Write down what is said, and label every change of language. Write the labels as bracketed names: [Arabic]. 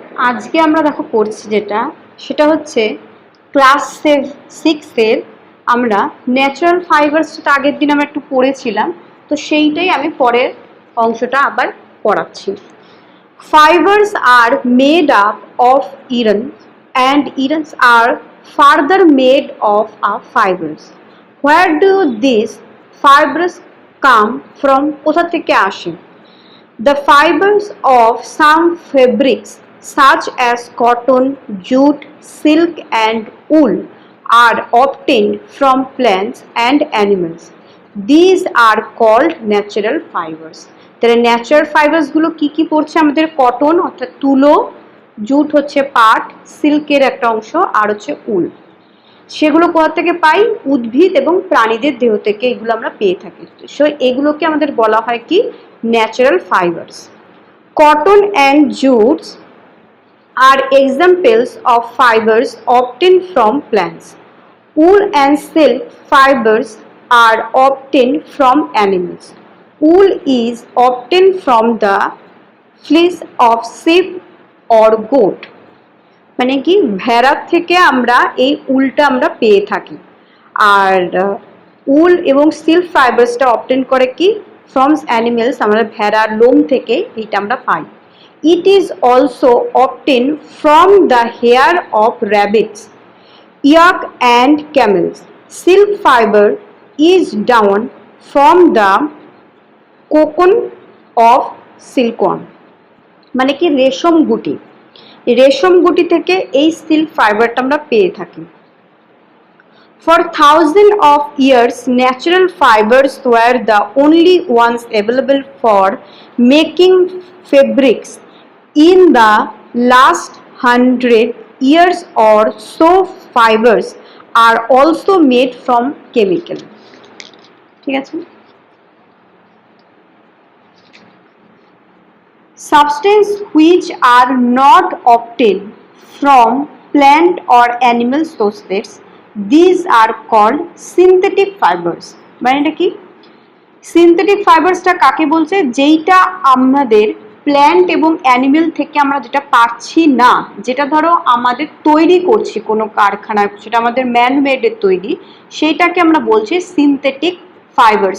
[Bangla] আজকে আমরা দেখো পড়ছি সেটা হচ্ছে ক্লাস 6-এর আমরা ন্যাচারাল ফাইবারসটা আগের দিন আমরা একটু পড়েছিলাম, তো সেইটাই আমি পরের অংশটা আবার পড়াচ্ছি। [English] Fibers are made up of iron and irons are further made of fibers. Where do these fibers come from? [Bangla] কোথা থেকে আসে? [English] The fibers of some fabrics such as cotton, jute, silk and wool are obtained from plants and animals. These are called natural fibers. [Bangla] তাহলে natural ফাইবারসগুলো কি কি পড়ছে আমাদের? Cotton অর্থাৎ তুলো, জুট হচ্ছে পাট, সিল্কের একটা অংশ, আর হচ্ছে উল। সেগুলো কোথা থেকে পাই? উদ্ভিদ এবং প্রাণীদের দেহ থেকে এগুলো আমরা পেয়ে থাকি। সো এগুলোকে আমাদের বলা হয় কি? Natural fibres. [English] Cotton and jutes are examples of fibers obtained from plants. Wool and silk fibers are obtained from animals. Wool is obtained from the fleece of sheep or goat. [Bangla] মানে কি, ভেড়ার থেকে আমরা এই উলটা আমরা পেয়ে থাকি। আর উল এবং সিল্ক ফাইবারসটা অবটেন করে কি? [English] from animals, [Bangla] আমরা ভেড়ার লোম থেকে এইটা আমরা পাই। [English] It is also obtain from the hair of rabbits, yak and camels. Silk fiber is down from the cocoon of silkworm. [Bangla] মানে কি, রেশম গুটি, রেশম গুটি থেকে এই সিল্ক ফাইবারটা আমরা পেয়ে থাকি। [English] For thousands of years, natural fibers were the only ones available for making fabrics. In the last 100 years or so, fibers are also made from chemical. [Bangla] ঠিক আছে? [English] Substances which are not obtained from plant or animal sources, these are called synthetic fibers. [Bangla] মানে এটা কি? Synthetic ফাইবারসটা কাকে বলছে? যেইটা আমাদের plant এবং অ্যানিমেল থেকে আমরা যেটা পাচ্ছি না, যেটা ধরো আমাদের তৈরি করছি কোনো কারখানায়, সেটা আমাদের ম্যানমেডের তৈরি, সেইটাকে আমরা বলছি সিনথেটিক ফাইবার।